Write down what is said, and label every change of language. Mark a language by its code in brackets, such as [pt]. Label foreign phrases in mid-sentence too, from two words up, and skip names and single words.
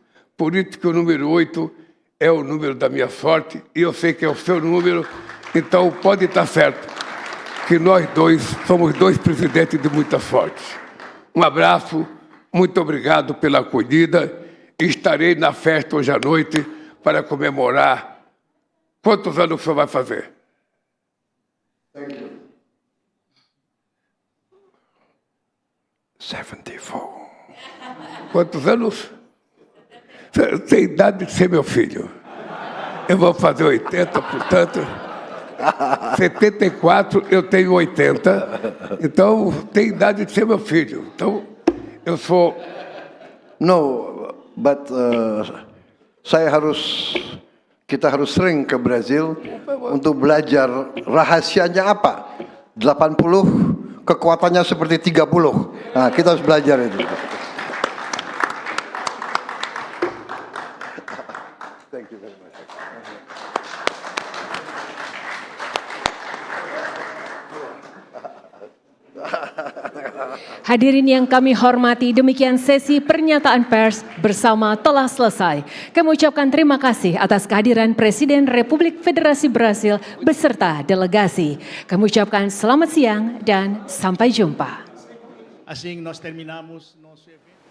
[pt] Por isso que o número 8 é o número da minha sorte, e eu sei que é o seu número, então pode estar certo que nós dois somos dois presidentes de muita sorte. Um abraço, muito obrigado pela acolhida, estarei na festa hoje à noite para comemorar. Quantos anos o senhor vai fazer? [en] Thank you. 74. [pt] Quantos anos? Você tem idade de ser meu filho. Eu vou fazer 80, portanto, 74, eu tenho 80, então tem idade de ser meu filho. Então, eu sou... [id] No, but kita harus sering ke Brazil untuk belajar rahasianya apa. 80, kekuatannya seperti 30. Nah, kita harus belajar itu. [en] Thank you very much. [id] Hadirin yang kami hormati, demikian sesi pernyataan pers bersama telah selesai. Kami ucapkan terima kasih atas kehadiran Presiden Republik Federasi Brasil beserta delegasi. Kami ucapkan selamat siang dan sampai jumpa. [pt] Assim nós terminamos nosso evento.